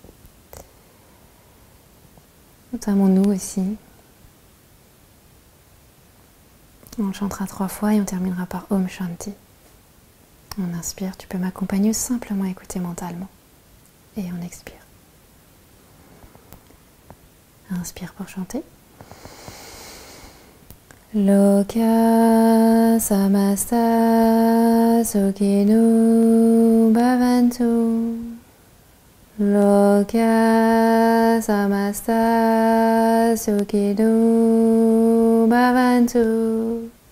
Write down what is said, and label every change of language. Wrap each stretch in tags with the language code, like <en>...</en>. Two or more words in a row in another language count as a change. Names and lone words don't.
<fr>Notamment nous aussi. On chantera 3 fois et on terminera par</fr> <sa>ॐ शान्ति.</sa> <fr>On inspire, tu peux m'accompagner ou simplement écouter mentalement. Et on expire. Inspire pour chanter.</fr> <sa>लोका समस्ता सुखिनो भवन्तु. लोका समस्ता सुखिनो भवन्तु.</sa>